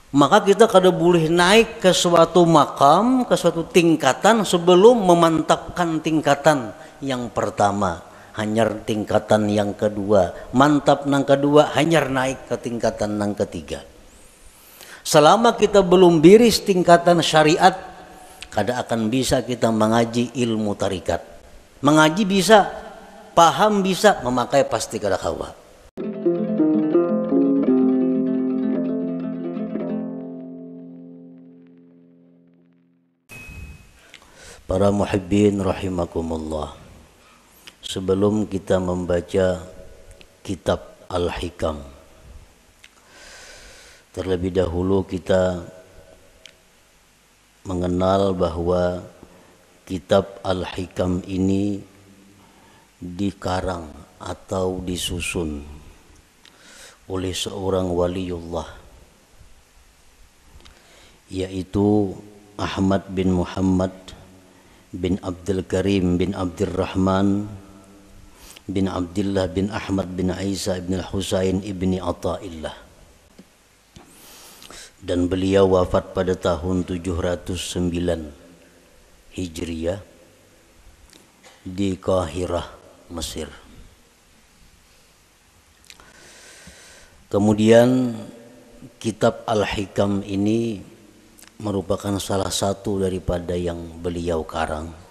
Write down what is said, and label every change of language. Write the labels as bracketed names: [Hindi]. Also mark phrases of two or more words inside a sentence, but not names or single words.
[Indonesian] Maka kita kada boleh naik ke suatu makam, ke suatu tingkatan sebelum memantapkan tingkatan yang pertama. [Banjar] Hanyar tingkatan yang kedua, mantap nang kedua, hanyar naik ke tingkatan nang ketiga. [Indonesian] Selama kita belum biris tingkatan syariat, kada akan bisa kita mengaji ilmu tarikat. Mengaji bisa, paham bisa, memakai pasti kada kawa. Para muhibbin rahimakumullah, sebelum kita membaca kitab Al-Hikam, terlebih dahulu kita mengenal bahwa kitab Al-Hikam ini dikarang atau disusun oleh seorang waliullah, yaitu Ahmad bin Muhammad bin Abdul Karim bin Abdurrahman bin Abdullah bin Ahmad bin Isa bin Husain ibni Athaillah, dan beliau wafat pada tahun 709 Hijriah di Kahirah, Mesir. Kemudian kitab Al-Hikam ini merupakan salah satu daripada yang beliau karang.